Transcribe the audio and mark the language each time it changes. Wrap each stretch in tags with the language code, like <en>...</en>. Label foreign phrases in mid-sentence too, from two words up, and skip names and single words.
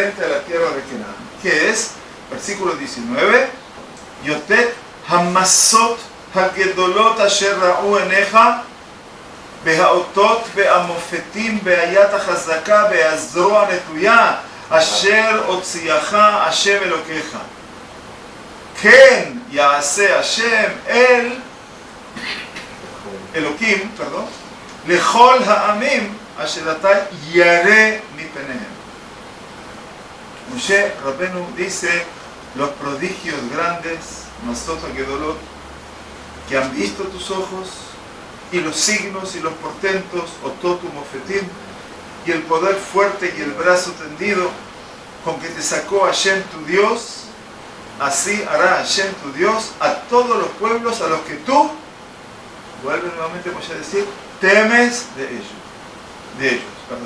<es>a la tierra de Canaán, que es, versículo 19,</es> <he>המסות הגדולות אשר ראו עיניך והאותות והמופתים והיד החזקה והזרוע הנטויה אשר הוציאך השם אלקיך כן יעשה השם אל אלקים, perdón, לכל העמים אשר אתה ירא מפניהם.</he> <es>Moshe Rabenu dice los prodigios grandes,</es> <he>מסות הגדולות,</he> <es>que han visto tus ojos, y los signos y los portentos,</es> <he>אותות ומופתים,</he> <es>y el poder fuerte y el brazo tendido con que te sacó Hashem tu Dios, así hará Hashem tu Dios a todos los pueblos a los que tú, vuelve nuevamente Moshe a decir, temes de ellos, perdón.</es>